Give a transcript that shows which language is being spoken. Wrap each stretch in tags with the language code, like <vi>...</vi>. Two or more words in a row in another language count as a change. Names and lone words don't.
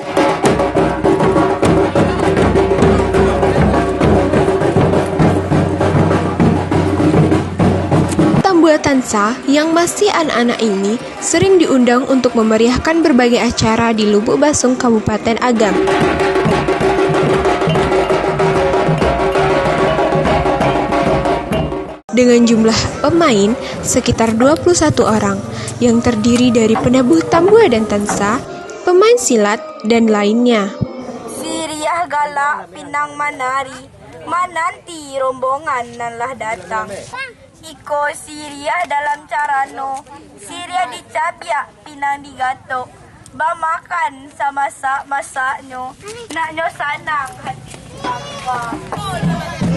<id>Tambua Tansa yang masih anak-anak ini sering diundang untuk memeriahkan berbagai acara di Lubuk Basung, Kabupaten Agam. Dengan jumlah pemain sekitar 21 orang yang terdiri dari penabuh tambua dan tansa, pemain silat, dan lainnya.</id> <min>Siriah galak pinang manari, mananti rombongan nanlah datang. Iko Siriah dalam carano, Siriah dicabiak pinang digatok. Bamakan sama masak-masaknyo, naknyo sanang hati bangga.</min>